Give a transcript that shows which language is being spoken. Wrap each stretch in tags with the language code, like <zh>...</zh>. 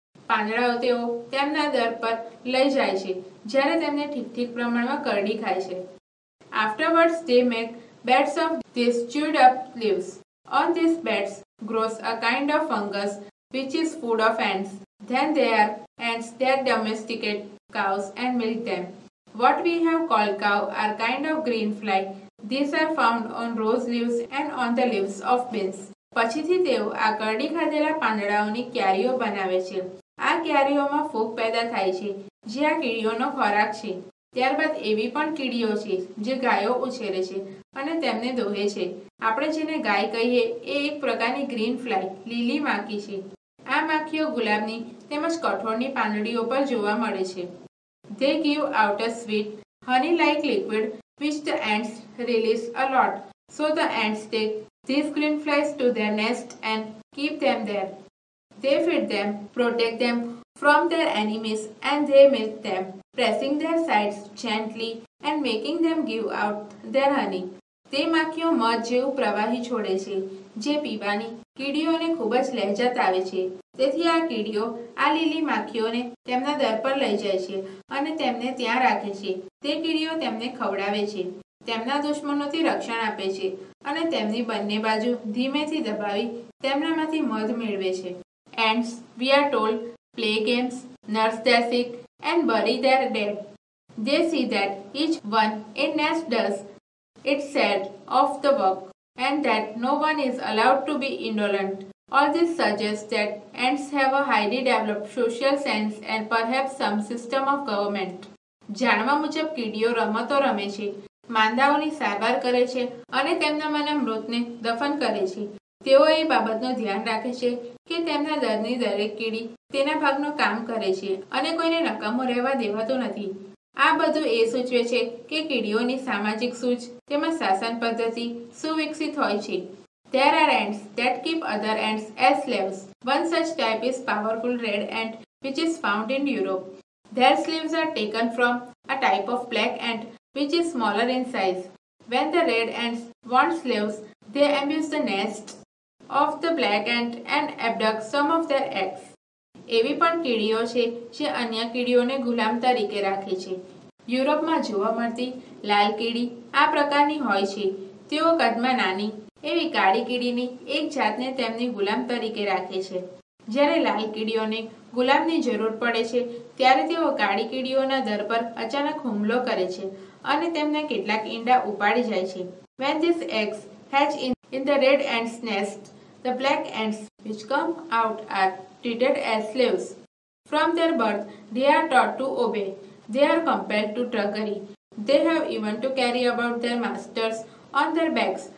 <gu>પાંદડાઓ તેઓ તેમના દર પર લઈ જાય છે જ્યારે તેમને ઠીક પ્રમાણમાં કરડી ખાય છે.</gu> <en>Afterwards they make beds of these chewed up leaves. On these beds grows a kind of fungus which is food of ants. Then there are ants that domesticate cows and milk them. What we have called cow are kind of green fly. These are found on rose leaves and on the leaves of beans.</en> <gu>પછીથી તેઓ આ કરડી ખાધેલા પાંદડાઓની ક્યારીઓ બનાવે છે. આ ક્યારીઓમાં ફૂગ પેદા થાય છે જે આ કીડીઓનો ખોરાક છે. ત્યારબાદ એવી પણ કીડીઓ છે જે ગાયો ઉછેરે છે અને તેમને દોહે છે. આપણે જેને ગાય કહીએ એ એક પ્રકારની ગ્રીન ફ્લાય લીલી માખી છે. આ માખીઓ ગુલાબની તેમજ કઠોળની પાંદડીઓ પર જોવા મળે છે.</gu> <en>They give out a sweet honey-like liquid which the ants release a lot. So the ants take these green flies to their nest and keep them there. They feed them, protect them from their enemies, and they milk them, pressing their sides gently and making them give out their honey.</en> <gu>તે માખીઓ મધ જેવું પ્રવાહી છોડે છે જે પીવાની કીડીઓને ખૂબ જ લહેજત આવે છે. તેથી આ કીડીઓ આ લીલી માખીઓને તેમના દર પર લઈ જાય છે અને તેમને ત્યાં રાખે છે. તે કીડીઓ તેમને ખવડાવે છે, તેમના દુશ્મનોથી રક્ષણ આપે છે અને તેમની બંને બાજુ ધીમેથી દબાવી તેમનામાંથી મધ મેળવે છે.</gu> <en>Ants, we are told, play games, nurse their sick and bury their dead. They see that each one in nest does its share of the work and that no one is allowed to be indolent. All this suggests that ants have a highly developed social sense and perhaps some system of government.</en> <gu>જાણવા મુજબ કીડીઓ રમતો રમે છે, માંદાઓની સારવાર કરે છે અને તેમનામાંના મૃતને દફન કરે છે. તેઓ એ બાબતનું ધ્યાન રાખે છે કે તેમના દરની દરેક કીડી તેના ભાગનું કામ કરે છે અને કોઈને નકામું રહેવા દેવાતું નથી. આ બધું એ સૂચવે છે કે કીડીઓની સામાજિક સૂઝ તેમજ શાસન પદ્ધતિ સુવિકસિત હોય છે.</gu> <en>There are ants that keep other ants as slaves. One such type is powerful red ant which is found in Europe. Their slaves are taken from a type of black ant which is smaller in size. When the red ants want slaves, they ambush the nest of the black ant and abduct some of their eggs.</en> <gu>એવી પણ કીડીઓ છે જે અન્ય કીડીઓને ગુલામ તરીકે રાખે છે. યુરોપમાં જોવા મળતી લાલ કીડી આ પ્રકારની હોય છે. તેઓ કદમાં નાની એવી કાળી કીડીની એક જાતને તેમની ગુલામ તરીકે રાખે છે. જ્યારે લાલ કીડીઓને ગુલામની જરૂર પડે છે ત્યારે તેઓ કાળી કીડીઓના દર પર અચાનક હુમલો કરે છે અને તેમના કેટલાક ઈંડા ઉપાડી જાય છે.</gu> <en>When these eggs hatch in the red ant's nest, the black ants which come out are treated as slaves. From their birth, they are taught to obey. They are compelled to drudgery. They have even to carry about their masters on their backs.</en>